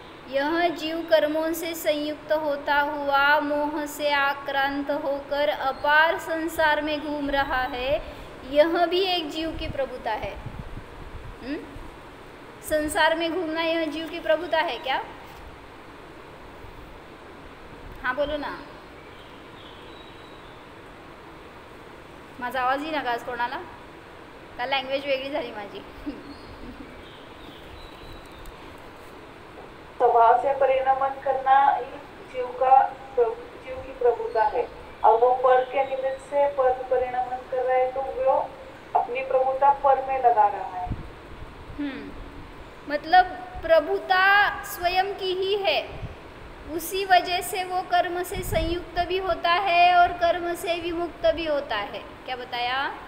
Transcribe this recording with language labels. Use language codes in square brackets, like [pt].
[hi] यह जीव कर्मों से संयुक्त होता हुआ मोह से आक्रांत होकर अपार संसार में घूम रहा है। यह भी एक जीव की प्रभुता है। संसार में घूमना यह जीव की प्रभुता है क्या? हाँ बोलो ना, [mr] माझा आवाज येईना का आज कोणाला? का लँग्वेज वेगळी झाली माझी? [hi] स्वभाव से परिणमन करना ही जीव की प्रभुता है। और वो पर के निमित्त से पर परिणमन कर रहा है तो वो अपनी प्रभुता पर में लगा रहा है। मतलब प्रभुता स्वयं की ही है, उसी वजह से वो कर्म से संयुक्त भी होता है और कर्म से विमुक्त भी होता है। क्या बताया?